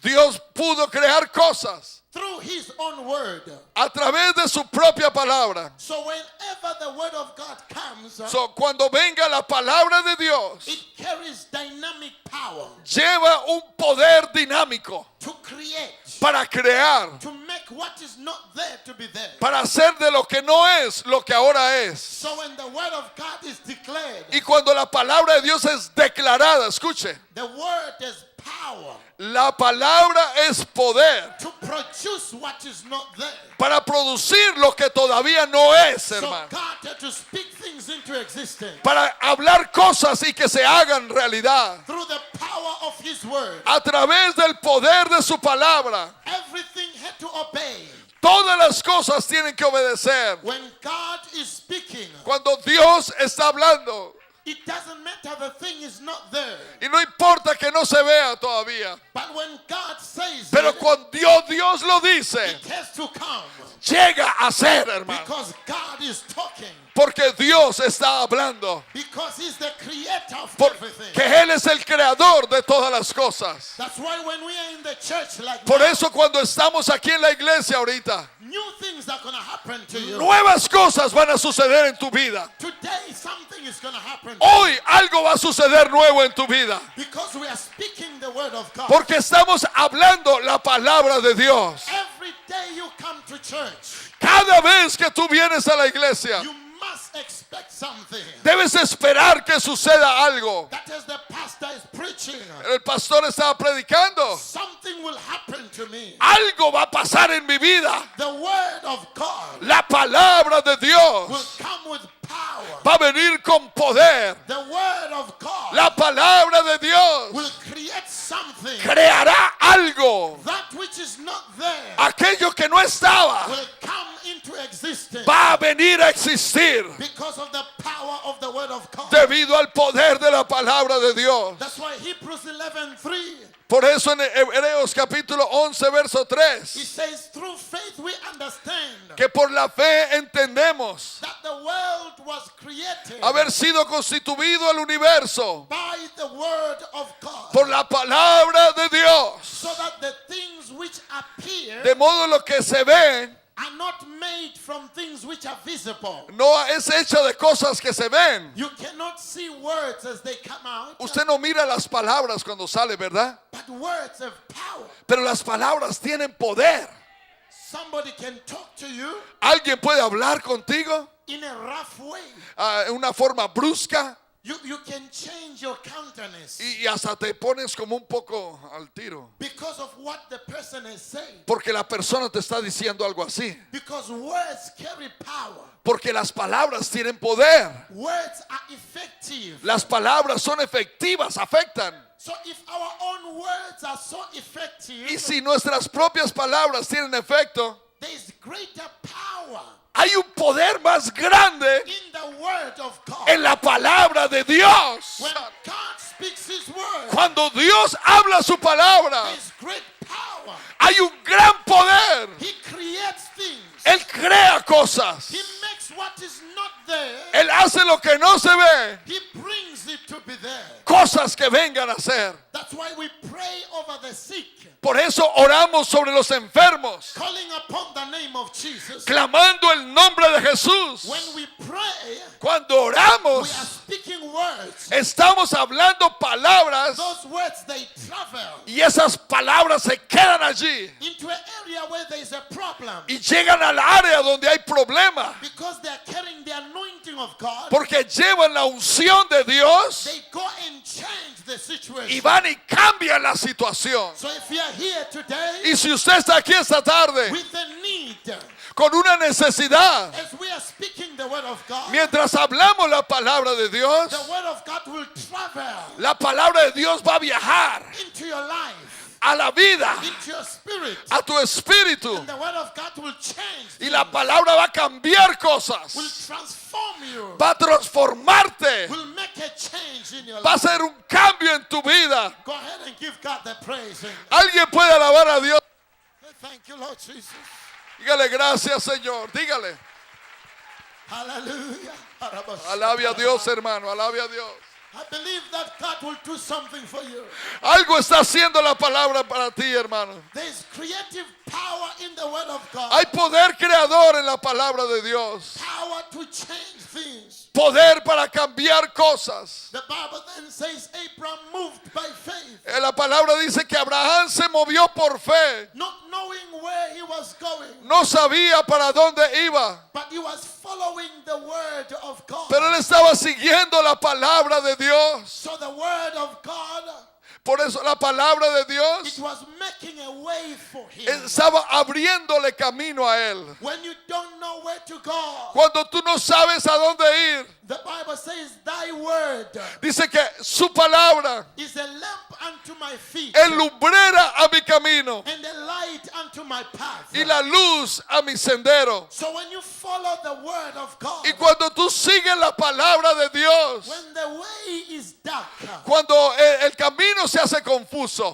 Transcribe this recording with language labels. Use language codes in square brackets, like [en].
[es] Dios pudo crear cosas [en] through his own word. [es] a través de su propia palabra. [en] So whenever the word of God comes, [es] So, cuando venga la palabra de Dios, [en] it carries dynamic power [es] lleva un poder dinámico [en] to create, [es] para crear, [en] to make what is not there to be there. [es] para hacer de lo que no es lo que ahora es. [en] So when the word of God is declared, [es] Y cuando la palabra de Dios es declarada, escuche, [en] the word is power [es] la palabra es poder [en] to produce what is not there. [es] para producir lo que todavía no es, [en] So [es] hermano. [en] God had to speak things into existence [es] Para hablar cosas y que se hagan realidad. [en] through the power of his word. [es] A través del poder de su palabra, [en] Everything had to obey. [es] todas las cosas tienen que obedecer. [en] When God is speaking, [es] Cuando Dios está hablando, [en] it doesn't matter the thing is not there. [es] y no importa que no se vea todavía, [en] But when God says [es] pero [en] it, [es] cuando Dios lo dice, [en] it has to come. [es] llega a ser, hermano. [en] Because God is talking. [es] Porque Dios está hablando. [en] Because he's the creator of [es] Porque [en] everything. [es] Él es el creador de todas las cosas. [en] That's why when we are in the church like [es] Por [en] now, [es] eso cuando estamos aquí en la iglesia ahorita, [en] new things are going to happen to you. [es] nuevas cosas van a suceder en tu vida. [en] Today something is going to happen. [es] Hoy algo va a suceder nuevo en tu vida. [en] Because we are speaking the word of God. [es] Porque estamos hablando la palabra de Dios. [en] Every day you come to church, [es] Cada vez que tú vienes a la iglesia, [en] you must expect something. [es] debes esperar que suceda algo. [en] That as the pastor is preaching, [es] El pastor estaba predicando. [en] something will happen to me. [es] Algo va a pasar en mi vida. [en] The word of God [es] La palabra de [en] will [es] Dios [en] come with power. [es] va a venir con poder. [en] The word of God [es] La palabra de [en] will [es] Dios [en] create something. [es] creará algo. [en] That which is not there [es] Aquello que no estaba [en] will come into existence [es] va a venir a existir [en] because of the power of the word of God. [es] debido al poder de la palabra de Dios. [en] That's why Hebrews 11:3, [es] Por eso en Hebreos capítulo 11 verso [en] it [es] 3, [en] says, through faith we understand [es] que por la fe entendemos [en] that the world was created [es] haber sido constituido el universo [en] by the word of God, [es] por la palabra de Dios. [en] so that the things which appear [es] De modo lo que se ve [en] are not made from things which are visible. [es] no es hecho de cosas que se ven. [en] You cannot see words as they come out, [es] Usted no mira las palabras cuando sale, ¿verdad? [en] but words have power. [es] Pero las palabras tienen poder. [en] Somebody can talk to you [es] Alguien puede hablar contigo [en] in a rough way. [es] en una forma brusca [en] You can change your countenance [es] y hasta te pones como un poco al tiro. [en] because of what the person is saying. [es] Porque la persona te está diciendo algo así. [en] Because words carry power. [es] Porque las palabras tienen poder. [en] Words are effective. [es] Las palabras son efectivas, afectan. [en] So if our own words are so effective, [es] Y si nuestras propias palabras tienen efecto, [en] there is greater power [es] Hay un poder más grande [en] in the word of God. [es] en la palabra de Dios. [en] When God speaks his word, [es] Cuando Dios habla su palabra, [en] there's great power. [es] hay un gran poder. [en] He creates things. [es] Él crea cosas. [en] He makes what is not there. [es] Él hace lo que no se ve. [en] He brings it to be there. [es] Cosas que vengan a ser. [en] That's why we pray over the sick, [es] Por eso oramos sobre los enfermos, [en] calling upon the name of Jesus. [es] clamando el nombre de Jesús. [en] When we pray, [es] Cuando [en] we are [es] oramos, [en] speaking words. [es] estamos hablando palabras [en] Those words, they travel [es] y esas palabras se quedan allí [en] into an area where there is a problem, [es] y llegan al área donde hay problema, [en] because they are carrying the anointing of God. [es] porque llevan la unción de Dios [en] They go and change the [es] y [en] situation. [es] van y cambian la situación. [en] So if you are here today [es] Y si usted está aquí esta tarde [en] with a need, [es] con una necesidad, [en] as we are speaking the word of God, [es] mientras hablamos la palabra de Dios, [en] the word of God will travel [es] la palabra de Dios va a viajar [en] into your life, [es] a la vida, [en] into your spirit. [es] a tu espíritu, [en] And the word of God will change, [es] y la palabra va a cambiar [en] will [es] cosas, [en] transform you, [es] va a transformarte, [en] will make a change in your [es] va a [en] life. [es] hacer un cambio en tu vida. [en] Go ahead and give God the praise. [es] Alguien puede alabar a Dios. [en] Thank you, Lord Jesus. [es] Dígale gracias, Señor. Dígale. [en] Hallelujah. [es] Alabe a Dios, hermano. Alabe a Dios. [en] I believe that God will do something for you. [es] Algo está haciendo la palabra para ti, hermano. [en] There is creative power in the word of God. [es] Hay poder creador en la palabra de Dios. [en] Power to change things. [es] Poder para cambiar cosas. [en] The Bible then says Abraham moved by faith, [es] La palabra dice que Abraham se movió por fe. [en] not knowing where he was going, [es] No sabía para dónde iba, [en] but he was following the word of God. [es] pero él estaba siguiendo la palabra de Dios. [en] So the word of God, [es] Por eso la palabra de [en] it [es] Dios [en] was making a way for him. [es] estaba abriéndole camino a él. [en] When you don't know where to go, [es] Cuando tú no sabes a dónde ir, [en] the Bible says thy word [es] dice que su palabra [en] is a lamp unto my feet [es] es lumbrera a mi camino [en] and a light unto my path. [es] y la luz a mi sendero. [en] So when you follow the word of God, [es] Y cuando tú sigues la palabra de Dios, [en] when the way is dark, [es] cuando el camino se hace confuso,